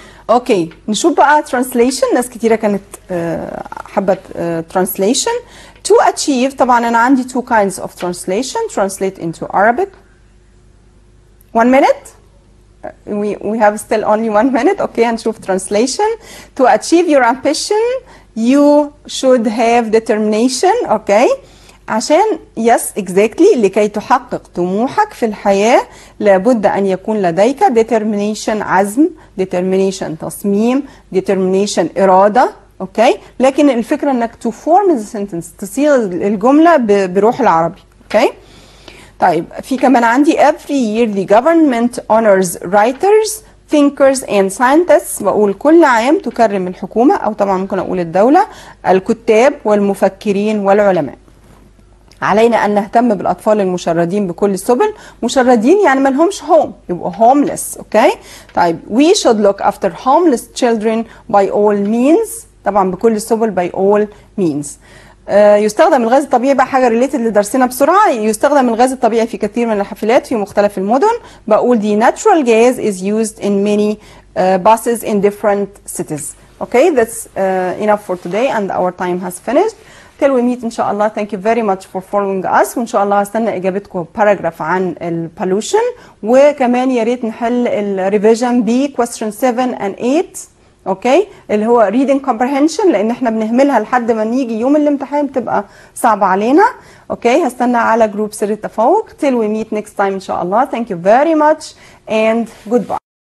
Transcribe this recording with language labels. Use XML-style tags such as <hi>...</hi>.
<ar>اوكي نشوف بقى translation. ناس كتيرة كانت حابة translation.</ar> <en>to achieve</en> <ar>طبعا أنا عندي</ar> <en>two kinds of translation. translate into Arabic. 1 minute. we have still only 1 minute.</en> <ar>اوكي هنشوف translation.</ar> <en>to achieve your ambition you should have determination.</en> <ar>اوكي عشان</ar> <en>yes exactly</en> <ar>لكي تحقق طموحك في الحياة لابد أن يكون لديك determination عزم.</ar> <en>determination تصميم. determination إرادة.</en> <ar>اوكي لكن الفكرة انك</ar> <en>to form the sentence</en> <ar>تصيغ الجملة بروح العربي. اوكي طيب في كمان عندي</ar> <en>every year the government honors writers thinkers and scientists.</en> <ar>بقول كل عام تكرم الحكومة أو طبعا ممكن أقول الدولة الكتاب والمفكرين والعلماء. علينا أن نهتم بالأطفال المشردين بكل السبل. مشردين يعني ما لهمش home يبقوا homeless. اوكي طيب</ar> <en>we should look after homeless children by all means.</en> <ar>طبعا بكل السبل</ar> <en>by all means.</en> <ar>يستخدم الغاز الطبيعي بقى حاجه ريليتد لدرسنا بسرعه. يستخدم الغاز الطبيعي في كثير من الحافلات في مختلف المدن. بقول</ar> <en>the natural gas is used in many buses in different cities. Okay that's enough for today and our time has finished. till we meet</en> <ar>ان شاء الله.</ar> <en>thank you very much for following us</en> <ar>وان شاء الله هستنى اجابتكم باراجراف عن البولوشن وكمان يا ريت نحل الريفيجن ب</ar> <en>question 7 and 8.</en> <ar>اوكي اللي هو reading comprehension لان احنا بنهملها لحد ما نيجي يوم الامتحان بتبقى صعبه علينا. اوكي هستنى على جروب سر التفوق.</ar> <en>till we meet next time</en> <ar>ان شاء الله.</ar> <en>thank you very much and goodbye.</en>